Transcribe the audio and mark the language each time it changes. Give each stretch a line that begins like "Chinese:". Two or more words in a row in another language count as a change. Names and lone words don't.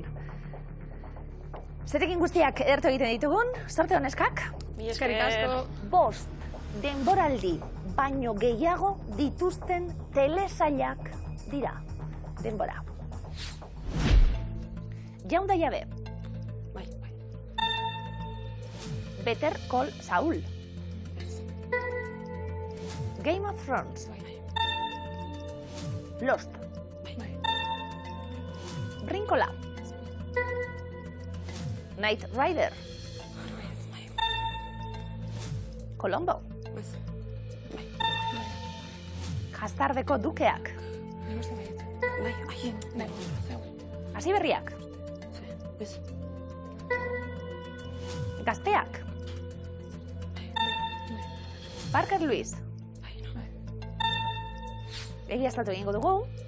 Basque: Zerekin guztiak edertu egiten ditugun, sorte honeskak. Eskerrik asko. 5 denboraldi baino gehiago dituzten telesailak dira. Denbora. Jaun da jabe. Bai. Better Call Saul. Game of Thrones. Lost. Brinkola. Knight Rider. Colombo. Jastardeko dukeak. Hasiberriak. Gazteak. Parker Lewis. Egiaztatu egingo dugu.